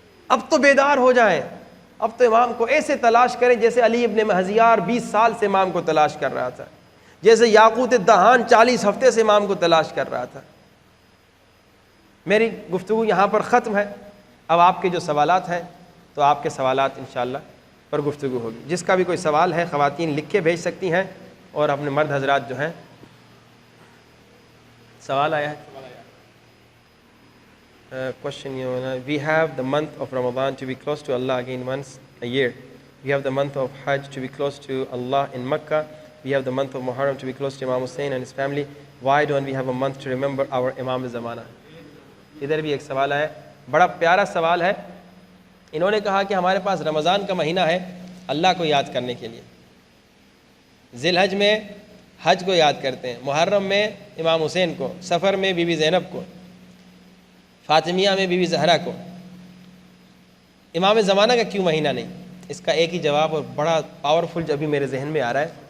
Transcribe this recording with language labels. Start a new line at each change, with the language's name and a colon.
Urdu: اب تو بیدار ہو جائیں, اب تو امام کو ایسے تلاش کریں جیسے علی ابن مہذیار 20 سال سے امام کو تلاش کر رہا تھا, جیسے یاقوت دہان 40 ہفتے سے امام کو تلاش کر رہا تھا. میری گفتگو یہاں پر ختم ہے. اب آپ کے جو سوالات ہیں تو آپ کے سوالات انشاءاللہ پر گفتگو ہوگی. جس کا بھی کوئی سوال ہے خواتین لکھ کے بھیج سکتی ہیں, اور اپنے مرد حضرات جو ہیں. سوال آیا ہے.
English: Question, we have the month of Ramadan to be close to Allah again once a year. We have the month of Hajj to be close to Allah in Mecca. We have the month of Muharram to be close to Imam Hussein and his family. Why don't we have a month to remember our Imam Zamana?
Urdu: ادھر بھی ایک سوال ہے, بڑا پیارا سوال ہے. انہوں نے کہا کہ ہمارے پاس رمضان کا مہینہ ہے اللہ کو یاد کرنے کے لیے, ذی الحج میں حج کو یاد کرتے ہیں, محرم میں امام حسین کو, سفر میں بی بی زینب کو, فاطمیہ میں بی بی زہرا کو, امام زمانہ کا کیوں مہینہ نہیں؟ اس کا ایک ہی جواب, اور بڑا پاورفل جو ابھی میرے ذہن میں آ رہا ہے.